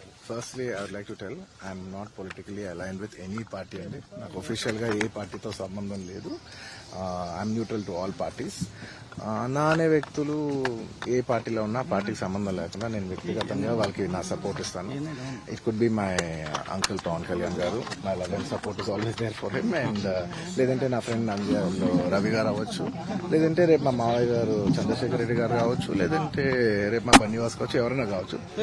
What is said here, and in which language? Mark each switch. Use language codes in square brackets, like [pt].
[en] Firstly, I would like to tell I am not politically aligned with any party. [te] నాకు official గా ఏ పార్టీతో సంబంధం లేదు. [en] I am neutral to all parties. [te] నా అనే వ్యక్తులు ఏ పార్టీలో ఉన్నా పార్టీకి సంబంధం లేకుండా నేను వ్యక్తిగతంగా వాళ్ళకి నా సపోర్ట్ ఇస్తాను. [en] It could be my uncle Pavan Kalyan గారు. My love and support is always there for him. [te] And లేదంటే నా ఫ్రెండ్ నంద్యాలలో రవి గారు అవ్వచ్చు, లేదంటే రేపు మా మావయ్య గారు చంద్రశేఖర్ రెడ్డి గారు కావచ్చు, లేదంటే రేపు మా బన్నివాస్ కావచ్చు, ఎవరైనా కావచ్చు.